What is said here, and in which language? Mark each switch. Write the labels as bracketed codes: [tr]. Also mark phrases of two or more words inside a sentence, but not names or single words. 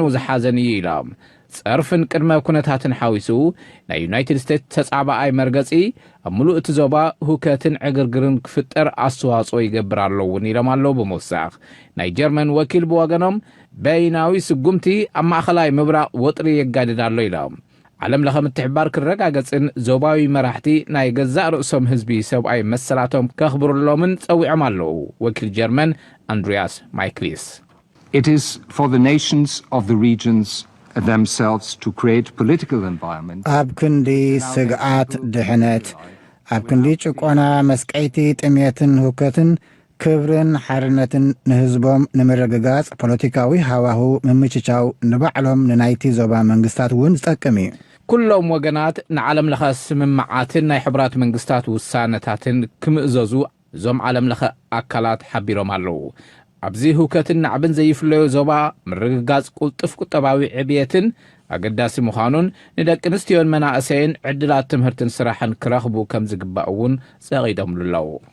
[ti] ዝሓዘን እዩ ኢሎም ጸርፍን ቅድመ ኩነታትን ሓዊሱ ናይ ዩናይትድ ስቴትስ ተጻባኣይ መርገጺ ኣብ ሙሉእ እቲ ዞባ ሁከትን ዕግርግርን ክፍጠር ኣስተዋጽኦ ይገብር ኣለውን ኢሎም ኣለዉ ብምውሳኽ ናይ ጀርመን ወኪል ብወገኖም በይናዊ ስጉምቲ ኣብ ማእኸላይ ምብራቕ ወጥሪ የጋድድ ኣሎ ኢሎም ዓለም ለኸ ምትሕባር ክረጋገጽን ዞባዊ መራሕቲ ናይ ገዛእ ርእሶም ህዝቢ ሰብኣይ መሰላቶም ከኽብሩሎምን ጸዊዖም ኣለዉ ወኪል ጀርመን አንድሪያስ ማይክሊስ [en] It is for the nations of the regions themselves to create political environment [ti] ኣብ ክንዲ ስግዓት ድሕነት ኣብ ክንዲ ጭቆና መስቀይቲ ጥሜትን ሁከትን ክብርን ሓርነትን ንህዝቦም ንምርግጋጽ ፖለቲካዊ ሃዋሁ ምምችቻው ንባዕሎም ንናይቲ ዞባ መንግስታት እውን ዝጠቅም እዩ ኩሎም ወገናት ንዓለም ለኸ ስምምዓትን ናይ ሕቡራት መንግስታት ውሳነታትን ክምእዘዙ እዞም ዓለም ለኸ ኣካላት ሓቢሮም ኣለዉ ኣብዚ ሁከትን ናዕብን ዘይፍለዮ ዞባ ምርግጋጽ ቁልጥፍ ቁጠባዊ ዕብየትን ኣገዳሲ ምዃኑን ንደቂ ኣንስትዮን መናእሰይን ዕድላት ትምህርትን ስራሕን ክረኽቡ ከም ዝግባእ እውን ጸቒዶምሉ ኣለዉ